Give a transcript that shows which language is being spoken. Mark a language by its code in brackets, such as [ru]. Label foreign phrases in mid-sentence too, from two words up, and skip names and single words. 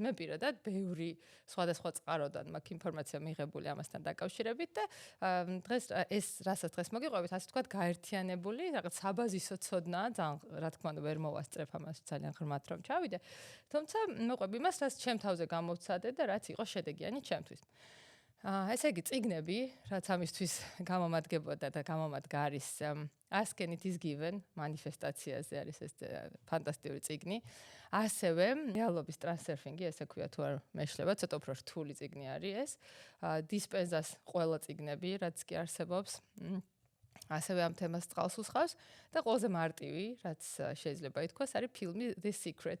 [ka] მე პირადად ბევრი სხვადასხვა წყაროდან მაქვს ინფორმაცია მიღებული ამასთან დაკავშირებით და დღეს ეს რასაც დღეს მოგიყვებით, ასე ვთქვათ, გაერთიანებული, რაღაც საბაზისო ცოდნაა, ძალიან რა თქმა უნდა ვერ მოვასწრებ ამას ძალიან ღრმად რომ ჩავიდე. თუმცა მოყვები იმას, რაც ჩემ თავზე გამოვცადე და რაც იყო შედეგიანი ჩემთვის. ესე იგი წიგნები, რაც ამისთვის გამომადგებოდა და გამომადგა არის Ask and it is given მანიფესტაციაზე არის ეს ფანტასტიკური წიგნი. ასევე რეალობის ტრანსერფინგი, ესე ქვია თუ არ მეშლება, ცოტა უფრო რთული წიგნი არის ეს. დისპენზას ყველა წიგნები, რაც კი არსებობს. ასევე ამ თემას წყალს უსხავს და ყველაზე მარტივი, რაც შეიძლება ითქვას, არის ფილმი The Secret.